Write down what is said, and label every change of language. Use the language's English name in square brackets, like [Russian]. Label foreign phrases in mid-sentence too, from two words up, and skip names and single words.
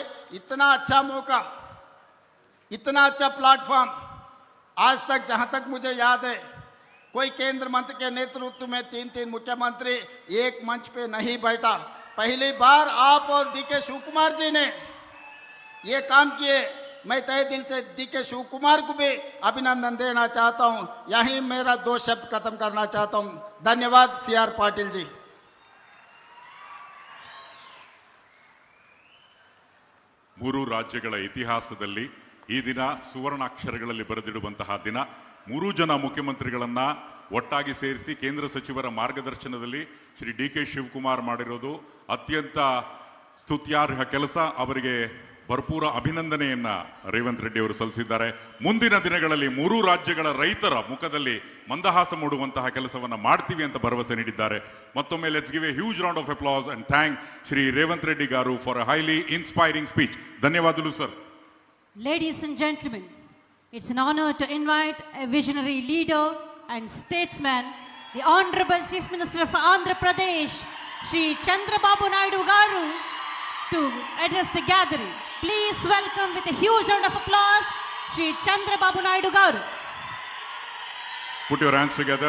[Hindi] इतना अच्छा मौका, इतना अच्छा प्लेटफॉर्म आज तक, जहाँ तक मुझे याद है, कोई केंद्र मंत्री के नेतृत्व में 3 मुख्यमंत्री एक मंच पे नहीं बैठा। पहली बार आप और DK शिव कुमार जी ने ये काम किए। मैं तहे दिल से DK शिव कुमार को भी अभिनंदन देना चाहता हूं। यहीं मेरा 2 शब्द खत्म करना चाहता हूं। धन्यवाद CR पाटिल जी। [Kannada] ಮೂರು ರಾಜ್ಯಗಳ ಇತಿಹಾಸದಲ್ಲಿ ಈ ದಿನ ಸುವರ್ಣಾಕ್ಷರಗಳಲ್ಲಿ ಬರೆದಿಡುವಂತಹ ದಿನ. 3 ಜನ ಮುಖ್ಯಮಂತ್ರಿಗಳನ್ನ ಒಟ್ಟಾಗಿ ಸೇರಿಸಿ ಕೇಂದ್ರ ಸಚಿವರ ಮಾರ್ಗದರ್ಶನದಲ್ಲಿ ಶ್ರೀ DK ಶಿವಕುಮಾರ್ ಮಾಡಿರೋದು ಅತ್ಯಂತ ಸ್ತುತ್ಯಾರ್ಹ ಕೆಲಸ. ಅವರಿಗೆ ಭರಪೂರ ಅಭಿನಂದನೆಯನ್ನ ರೇವಂತ್ ರೆಡ್ಡಿ ಅವರು ಸಲ್ಲಿಸಿದ್ದಾರೆ. ಮುಂದಿನ ದಿನಗಳಲ್ಲಿ 3 ರಾಜ್ಯಗಳ ರೈತರ ಮುಖದಲ್ಲಿ ಮಂದಹಾಸ ಮೂಡುವಂತಹ ಕೆಲಸವನ್ನ ಮಾಡ್ತೀವಿ ಅಂತ ಭರವಸೆ ನೀಡಿದ್ದಾರೆ. [English] ಮತ್ತೊಮ್ಮೆ let's give a huge round of applause and thank Shri Revanth Reddy Garu for a highly inspiring speech. [Kannada] ಧನ್ಯವಾದಗಳು ಸರ್. [English] Ladies and gentlemen, it's an honor to invite a visionary leader and statesman, the Honorable Chief Minister of Andhra Pradesh, Shri Chandrababu Naidu Garu, to address the gathering. Please welcome with a huge round of applause, Shri Chandrababu Naidu Garu. Put your hands together.